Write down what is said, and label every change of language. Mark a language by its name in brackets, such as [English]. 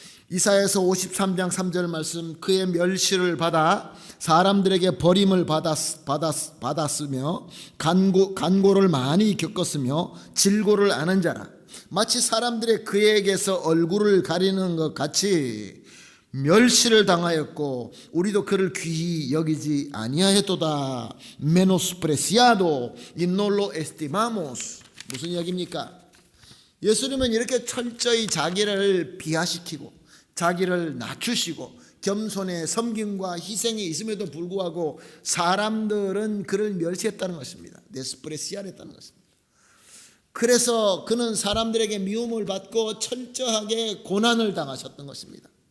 [Korean] 이사야서 53장 3절 말씀, 그의 멸시를 받아 사람들에게 버림을 받았으며 간고를 많이 겪었으며 질고를 아는 자라. 마치 사람들의 그에게서 얼굴을 가리는 것 같이 멸시를 당하였고 우리도 그를 귀히 여기지 아니하였도다. [Spanish] menospreciado y no lo estimamos. [Korean] 무슨 이야기입니까? 예수님은 이렇게 철저히 자기를 비하시키고 자기를 낮추시고 겸손의 섬김과 희생이 있음에도 불구하고 사람들은 그를 멸시했다는 것입니다. 데스프레시아했다는 것입니다. 그래서 그는 사람들에게 미움을 받고 철저하게 고난을 당하셨던 것입니다.